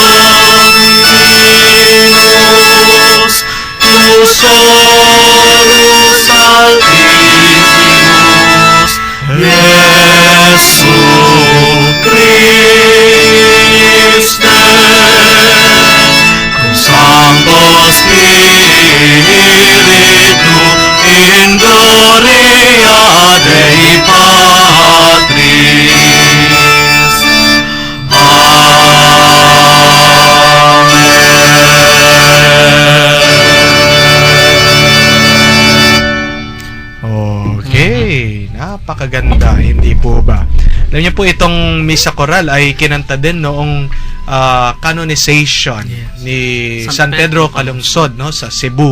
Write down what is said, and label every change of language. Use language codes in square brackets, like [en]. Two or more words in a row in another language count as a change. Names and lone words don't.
[la] Dominus, tu solus altissimus, Iesu Christe, cum Sancto Spiritu in gloria Dei Patris. [tl] Okay, napakaganda, hindi po ba? Alam niyo po, itong Misa Choral ay kinanta din noong canonization ni San Pedro Calungsod, no, sa Cebu.